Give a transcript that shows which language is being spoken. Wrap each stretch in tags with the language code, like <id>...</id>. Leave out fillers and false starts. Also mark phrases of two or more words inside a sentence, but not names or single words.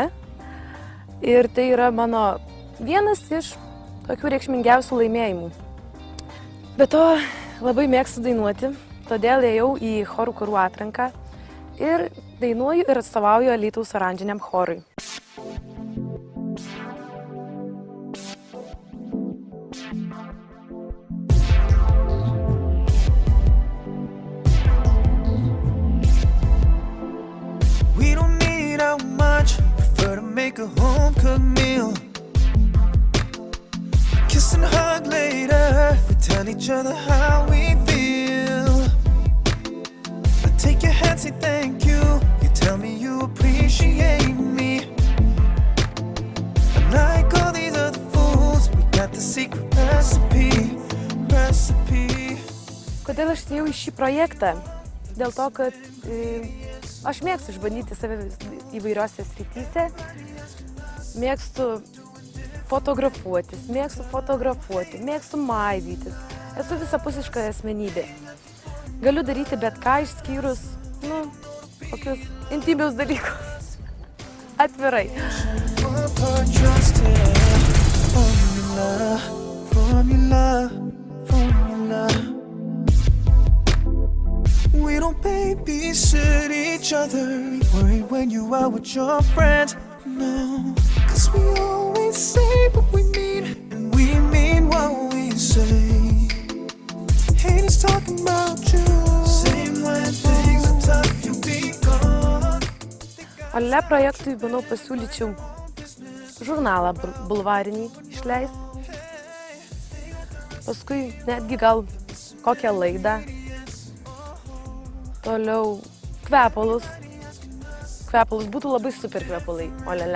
<lt>Ir tai yra mano vienas iš tokių reikšmingiausių laimėjimų. Be to, labai mėgstu dainuoti, todėl ėjau į chorų karų atranką ir dainuoju ir atstovauju Alytaus oranžiniam chorui.</lt> <en>We don't need out much, prefer to make a home-cooked meal. Kiss and hug later, we tell each other how we feel. I take your hand, say thank you, you tell me you appreciate me. Unlike all these other fools, we got the secret recipe.</en> <lt>Kodėl aš atėjau į šį projektą? Dėl to, kad aš mėgstu išbandyti save įvairiose srityse, mėgstu fotografuotis, mėgstu maivytis. Esu visapusiška asmenybė. Galiu daryti bet ką išskyrus, kokius intymius dalykus. Atvirai.</lt> <en>We don't babysit each other, worry when you out with your friends, no. Cause we always say what we mean, and we mean what we say. Haters talking about you, same when things are tough, you be gone.</en> <lt>Olele projektui, manau, pasiūlyčiau žurnalą bulvarinį išleisti. Paskui netgi gal kokią laidą. Toliau kvepalus. Kvepalus būtų labai super kvepalai, olele.</lt>